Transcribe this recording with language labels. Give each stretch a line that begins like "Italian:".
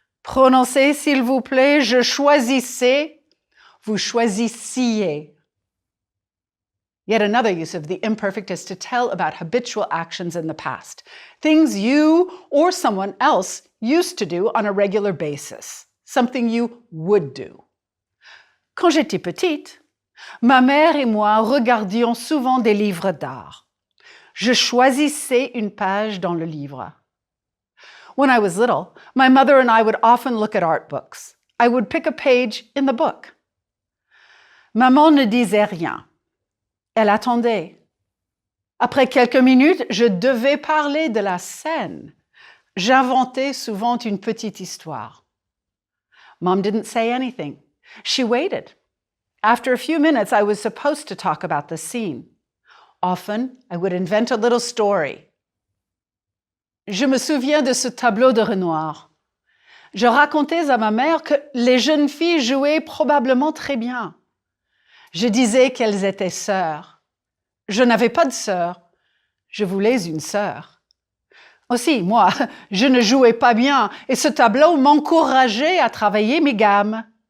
French: Prononcez, s'il vous plaît, je choisissais, vous choisissiez.
English: Yet another use of the imperfect is to tell about habitual actions in the past, things you or someone else used to do on a regular basis, something you would do.
French: Quand j'étais petite, ma mère et moi regardions souvent des livres d'art. Je choisissais une page dans le livre.
English: When I was little, my mother and I would often look at art books. I would pick a page in the book.
French: Maman ne disait rien. Elle attendait. Après quelques minutes, je devais parler de la scène. J'inventais souvent une petite histoire.
English: Mom didn't say anything. She waited. After a few minutes, I was supposed to talk about the scene. Often, I would invent a little story.
French: Je me souviens de ce tableau de Renoir. Je racontais à ma mère que les jeunes filles jouaient probablement très bien. Je disais qu'elles étaient sœurs. Je n'avais pas de sœur. Je voulais une sœur. Aussi, moi, je ne jouais pas bien et ce tableau m'encourageait à travailler mes gammes.